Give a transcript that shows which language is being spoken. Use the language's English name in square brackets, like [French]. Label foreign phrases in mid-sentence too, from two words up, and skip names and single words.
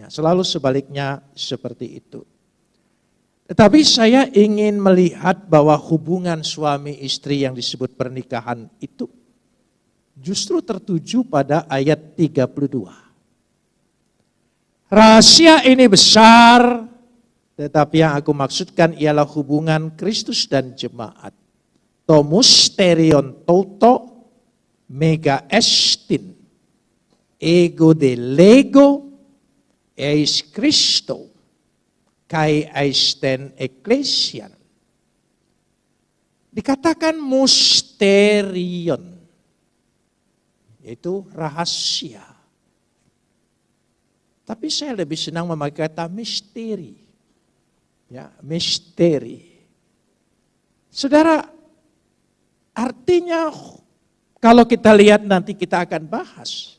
[Indonesian] Selalu sebaliknya seperti itu. Tetapi saya ingin melihat bahwa hubungan suami istri yang disebut pernikahan itu justru tertuju pada ayat 32. Rahasia ini besar, tetapi yang aku maksudkan ialah hubungan Kristus dan jemaat. [Greek] Τὸ μυστήριον τοῦτο μέγα ἐστίν. Ἐγὼ δὲ λέγω εἰς Χριστὸν καὶ εἰς τὴν ἐκκλησίαν. [Indonesian] Dikatakan mysterion, yaitu rahasia. Tapi saya lebih senang memakai kata misteri. Ya, misteri. Saudara, artinya kalau kita lihat nanti kita akan bahas.